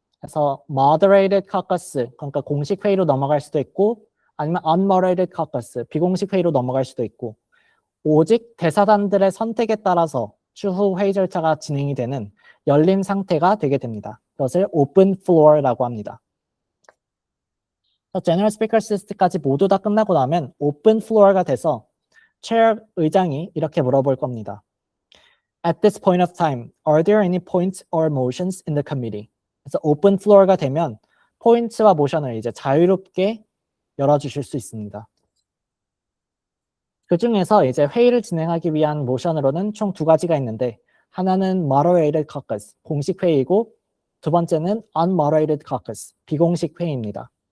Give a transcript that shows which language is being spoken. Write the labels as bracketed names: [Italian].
[Korean] 그래서 Moderated Caucus, 그러니까 공식 회의로 넘어갈 수도 있고, 아니면 Unmoderated Caucus, 비공식 회의로 넘어갈 수도 있고, 오직 대사단들의 선택에 따라서 추후 회의 절차가 진행이 되는 열린 상태가 되게 됩니다. 그것을 Open Floor라고 합니다. General Speakers List까지 모두 다 끝나고 나면 Open Floor가 돼서 Chair 의장이 이렇게 물어볼 겁니다. [English] At this point of time, are there any points or motions in the committee? [Korean] 그래서 Open Floor가 되면 포인트와 모션을 이제 자유롭게 열어주실 수 있습니다. 그 중에서 이제 회의를 진행하기 위한 모션으로는 총 두 가지가 있는데 하나는 moderated caucus, 공식 회의고 두 번째는 unmoderated caucus, 비공식 회의입니다.